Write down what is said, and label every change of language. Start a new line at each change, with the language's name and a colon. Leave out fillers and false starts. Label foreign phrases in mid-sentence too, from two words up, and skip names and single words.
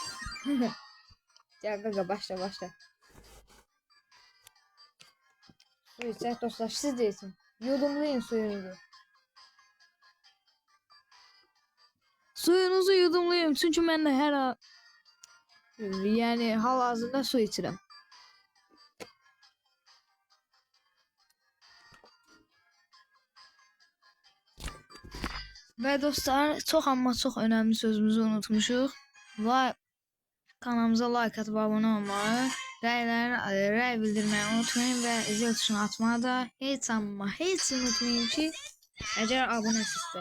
Turkish: Gel gaga başla. Su içecek dostlar siz de için. Yudumlayın suyunuzu. Suyunuzu yudumlayın çünkü ben de her an yani
Azerbaijani: hal-hazırda su içirəm. Və dostlar çox amma çox önəmli sözümüzü unutmuşuq. Kanalımıza like atıp abone olmayı, rəy bildirməyi unutmayın və zil tuşunu atmağı da heç unutmayın ki, əgər abunəsinizsə.